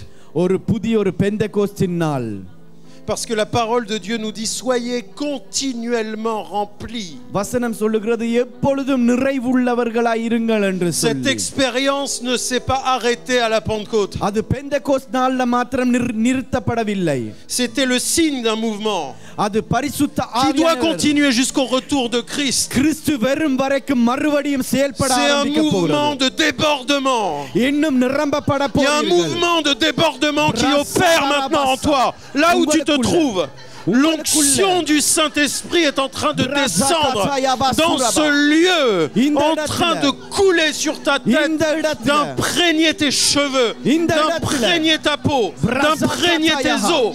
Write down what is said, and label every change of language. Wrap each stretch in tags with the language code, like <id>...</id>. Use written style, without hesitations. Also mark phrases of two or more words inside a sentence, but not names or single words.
<ta>ஒரு புதிய ஒரு பெந்தெகோஸ்தின் நாள்.</ta> <fr>Parce que la parole de Dieu nous dit soyez continuellement remplis.</fr> <ta>வசனம் சொல்லுகிறது எப்பொழுதும் நிறைவுள்ளவர்களாய் இருங்கள் என்று சொல்லி.</ta> <fr>Cette expérience ne s'est pas arrêtée à la Pentecôte.</fr> <ta>அது பெந்தெகோஸ்த் நாள்ல மாத்திரம் நிறுத்தப்படவில்லை.</ta> <fr>C'était le signe d'un mouvement</fr> <ta>அது பரிசுத்த</ta> <fr>qui doit</fr> <ta>ஆவியானவர்</ta> <fr>continuer jusqu'au retour de Christ.</fr> <ta>கிறிஸ்து வரும் வரைக்கும் மறுபடியும் செயல்பட</ta> <fr>C'est un</fr> <ta>ஆரம்பிக்க</ta> <fr>mouvement</fr> <ta>போகிறது.</ta> <fr>de débordement.</fr> <ta>இன்னும் நிரம்பப்பட</ta> <fr>Il y a un</fr> <ta>போகிறது.</ta> <fr>mouvement de débordement qui opère maintenant en toi, là où tu te trouves. L'onction du Saint-Esprit est en train de descendre dans ce lieu, en train de couler sur ta tête, d'imprégner tes cheveux, d'imprégner ta peau, d'imprégner tes os.</fr>